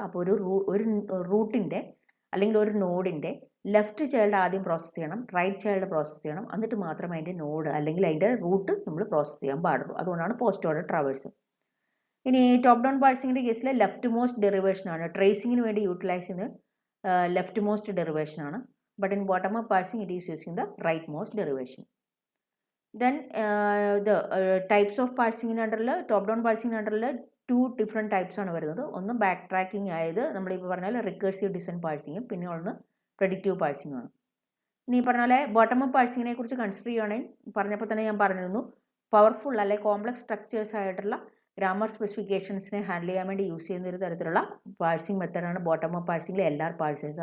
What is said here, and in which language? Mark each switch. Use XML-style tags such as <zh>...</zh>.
<ml>അപ്പോൾ ഒരു റൂട്ടിൻ്റെ അല്ലെങ്കിൽ ഒരു നോഡിൻ്റെ ലെഫ്റ്റ് ചൈൽഡ് ആദ്യം പ്രോസസ്സ് ചെയ്യണം, റൈറ്റ് ചൈൽഡ് പ്രോസസ്സ് ചെയ്യണം, എന്നിട്ട് മാത്രമേ അതിൻ്റെ നോഡ് അല്ലെങ്കിൽ അതിൻ്റെ റൂട്ട് നമ്മൾ പ്രോസസ്സ് ചെയ്യാൻ പാടുള്ളൂ. അതുകൊണ്ടാണ് പോസ്റ്റ് ഓർഡർ ട്രാവേഴ്സ്. ഇനി ടോപ്പ് ഡൗൺ പാഴ്സിങ്ങിൻ്റെ കേസിൽ ലെഫ്റ്റ് മോസ്റ്റ് ഡെറിവേഷൻ ആണ് ട്രേസിങ്ങിന് വേണ്ടി യൂട്ടിലൈസ് ചെയ്യുന്നത്, ലെഫ്റ്റ് മോസ്റ്റ് ഡെറിവേഷൻ ആണ്.</ml> <en>But in bottom up parsing it is using the rightmost derivation. Then the types of parsing under top down parsing under two different types</en> <ml>ആണ് വരുന്നത്. ഒന്ന് back tracking ആയത് നമ്മളിപ്പോൾ പറഞ്ഞാൽ റിക്കേഴ്സീവ് ഡിസൈൻ പാഴ്സിങ്ങും, പിന്നെ ഒന്ന് predictive parsing ആണ്. ഇനി ഈ പറഞ്ഞ പോലെ ബോട്ടം അപ്പ് പാഴ്സിങ്ങിനെ കുറിച്ച് കൺസിഡർ ചെയ്യുകയാണെങ്കിൽ പറഞ്ഞപ്പോൾ തന്നെ ഞാൻ പറഞ്ഞിരുന്നു, പവർഫുൾ അല്ലെങ്കിൽ കോംപ്ലക്സ് സ്ട്രക്ചേഴ്സ് ആയിട്ടുള്ള ഗ്രാമർ സ്പെസിഫിക്കേഷൻസിനെ ഹാൻഡിൽ ചെയ്യാൻ വേണ്ടി യൂസ് ചെയ്യുന്ന ഒരു തരത്തിലുള്ള പാഴ്സിംഗ് മെത്തേഡാണ് ബോട്ടം അപ്പ് പാഴ്സിംഗിലെ എല്ലാ പാഴ്സേഴ്സ്.</ml>